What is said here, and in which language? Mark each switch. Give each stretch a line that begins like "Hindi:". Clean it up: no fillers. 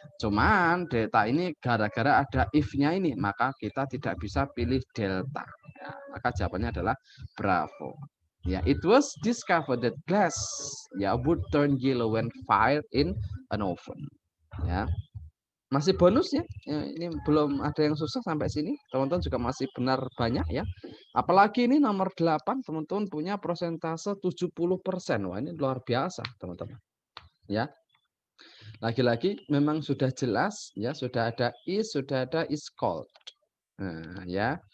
Indonesian: Cuman Delta ini gara-gara ada if-nya ini, maka kita tidak bisa pilih Delta. Ya, maka jawabannya adalah Bravo.
English: Ya, it was discovered that glass ya would turn yellow when fired in an oven.
Indonesian: Ya. Masih bonus ya. Ini belum ada yang susah sampai sini. Teman-teman juga masih benar banyak ya. Apalagi ini nomor 8 teman-teman punya persentase 70%. Wah, ini luar biasa, teman-teman. Ya. Lagi-lagi memang sudah jelas ya, sudah ada is, sudah ada
English: is called.
Indonesian: Nah, ya.